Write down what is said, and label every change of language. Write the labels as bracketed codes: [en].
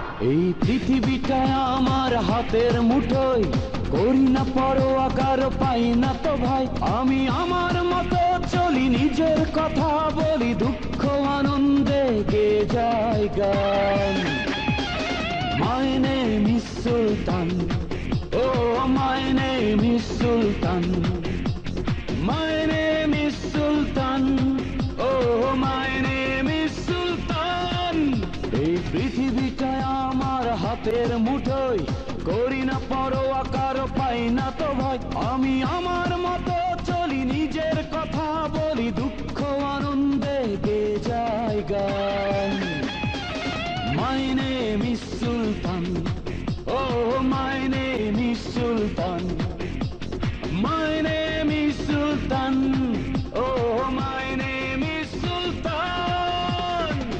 [bn] এই পৃথিবীটা আমার হাতের মুঠোয়, করি না পরোয়া কারো, পাই না তো ভাই। আমি আমার মতো চলি, নিজের কথা বলি, দুঃখ আনন্দে গে যায় গান। [en] My name is Sultan, oh my name is Sultan, my name is Sultan, oh my name is Sultan. [bn] এই পৃথিবীটা আমার হাতের মুঠোয়, করি না পরোয়া কারো, পাই না তো ভয়। আমি আমার মতো চলি, নিজের কথা বলি, দুঃখ আনন্দে গে যায় গান। [en] My name is Sultan, oh my name is Sultan, my name is Sultan, oh my name is Sultan.